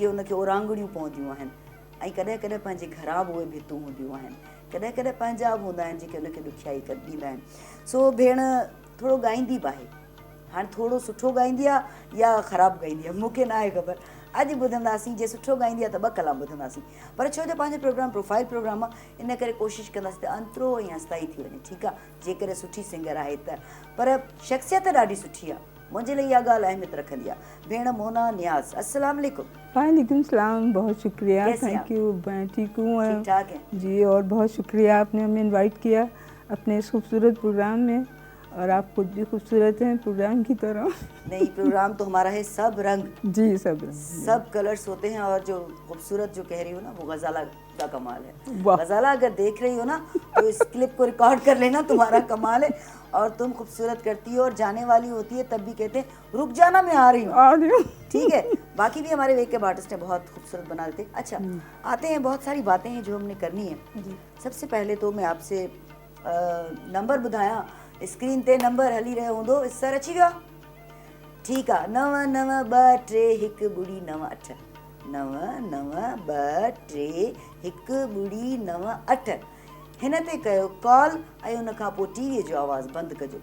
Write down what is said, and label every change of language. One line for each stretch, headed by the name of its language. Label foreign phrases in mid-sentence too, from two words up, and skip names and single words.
Sindhi: उनखे उरांगड़ियूं पवंदियूं आहिनि ऐं कॾहिं कॾहिं पंहिंजे घरां बि उहे भितूं हूंदियूं आहिनि कॾहिं कॾहिं पंहिंजा बि हूंदा आहिनि जेके उनखे ॾुखियाई ॾींदा आहिनि सो भेण थोरो ॻाईंदी बि आहे हाणे थोरो सुठो ॻाईंदी आहे या ख़राबु ॻाईंदी आहे मूंखे न आहे ख़बर अॼु ॿुधंदासीं जे सुठो ॻाईंदी आहे त 2 कलाक ॿुधंदासीं पर छो जो पंहिंजो प्रोग्राम
English: profile program
Sindhi: आहे इन करे कोशिशि कंदासीं त अंतरो ऐं अस्थाई थी वञे ठीकु आहे जेकर सुठी सिंगर आहे त पर शख़्सियत ॾाढी सुठी आहे
Urdu: مجھے لیے
Sindhi: इहा ॻाल्हि अहमियत रखंदी आहे भेण मोना नियाज़
Arabic: السلام عليكم وعليكم السلام
Urdu: بہت شکریہ
English: thank you
Urdu: میں ٹھیک ہوں ٹھیک ٹھاک ہے جی اور بہت شکریہ آپ نے ہمیں انوائٹ کیا اپنے اس خوبصورت پروگرام میں اور آپ خود بھی خوبصورت ہیں پروگرام کی طرح نہیں پروگرام تو ہمارا ہے سب رنگ جی سب کلرز ہوتے ہیں اور جو خوبصورت جو کہہ رہی ہو نا وہ غزالہ کا کمال ہے غزالہ اگر دیکھ رہی ہو نا تو اس کلپ کو ریکارڈ کر لینا تمہارا کمال ہے اور تم خوبصورت کرتی ہو اور جانے والی ہوتی ہے تب بھی کہتے ہیں رک جانا میں آ رہی ہوں ٹھیک ہے باقی بھی ہمارے
English: wakeup artist
Urdu: ہیں بہت خوبصورت بنا دیتے اچھا آتے ہیں بہت ساری باتیں ہیں جو ہم نے کرنی ہے سب سے پہلے تو میں آپ سے
Sindhi: नंबर ॿुधायां स्क्रीन ते नंबर हली रहियो हूंदो सर अची वियो ठीकु आहे 9923 1 ॿुड़ी 9 8 9 9 2 3 1 ॿुड़ी 9 8 हिन ते कयो कॉल ऐं उन खां पोइ टीवीअ जो आवाज़ु बंदि कजो।